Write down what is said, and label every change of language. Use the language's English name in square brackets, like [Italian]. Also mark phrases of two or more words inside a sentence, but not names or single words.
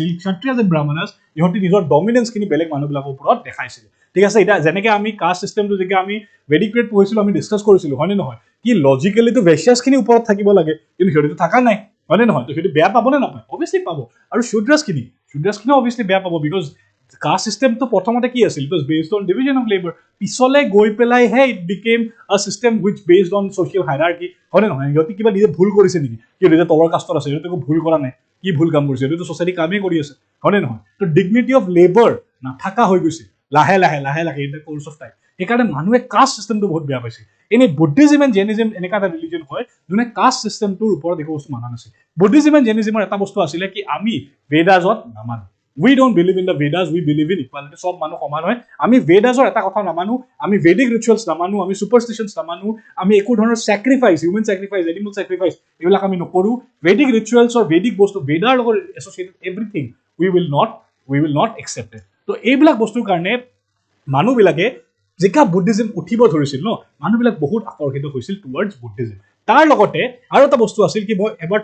[Assamese] ক্ষত্ৰিয় এণ্ড ব্ৰাহ্মণাছ ইহঁতি নিজৰ ডমিনেন্সখিনি বেলেগ মানুহবিলাকৰ ওপৰত দেখাইছিল ঠিক আছে এতিয়া যেনেকৈ আমি [English] caste systemটো [Assamese] যেতিয়া আমি [English] Vedic period [Assamese] পঢ়িছিলোঁ আমি ডিছকাছ কৰিছিলোঁ হয়নে নহয় কি লজিকেলিটো ভেশ্যছখিনি ওপৰত থাকিব লাগে কিন্তু সিহঁতিটো থকা নাই হয়নে নহয় তো সিহঁতি বেয়া পাবনে নাপায় অবভিয়াছলি পাব আৰু শূদ্ৰাছখিনিও অবভিয়াছলি বেয়া পাব [English] because caste systemটো [Assamese] প্ৰথমতে কি আছিল [English] it was based on division of labour [Assamese] পিছলে গৈ পেলাইহে [English] it became a system which based on social hierarchy [Assamese] হয়নে নহয় সিহঁতি কিবা নিজে ভুল কৰিছে নেকি সিহঁতি যে তলৰ কাষ্টত আছে সিহঁতি একো ভুল কৰা নাই কি ভুল কাম কৰিছে সিহঁতিতো ছ'চাইটি কামেই কৰি আছে হয়নে নহয় তো [English] dignity of labour [Assamese] নাথাকা হৈ গৈছে লাহে লাহে [English] in the course of time [Assamese] সেইকাৰণে মানুহে [English] caste systemটো [Assamese] বহুত বেয়া পাইছে এনেই [English] Buddhism and Jainism [Assamese] এনেকুৱা এটা ৰিলিজন হয় যোনে [English] caste systemটোৰ [Assamese] ওপৰত একো বস্তু মানা নাছিল [English] Buddhism and Jainismৰ [Assamese] এটা বস্তু আছিলে কি আমি বেদাজত নামানো [English] We don't believe in the Vedas, we believe in equality. [Assamese] সব মানুহ সমান হয় আমি বেদাজৰ এটা কথা নামানো আমি [English] Vedic rituals [Assamese] নামানো আমি সুপাৰষ্টিশ্যনছ নামানো আমি একো ধৰণৰ [English] sacrifice human sacrifice animal sacrifice [Assamese] এইবিলাক আমি নকৰোঁ [English] Vedic ritualsৰ [Assamese] ভেদিক বস্তু বেদাৰ লগত [English] associated everything we will not accept it [Assamese] তো এইবিলাক বস্তুৰ কাৰণে মানুহবিলাকে যেতিয়া বুদ্ধিজিম উঠিব ধৰিছিল ন মানুহবিলাক বহুত আকৰ্ষিত হৈছিল [English] towards Buddhism [Assamese] তাৰ লগতে আৰু এটা বস্তু আছিল কি মই এবাৰ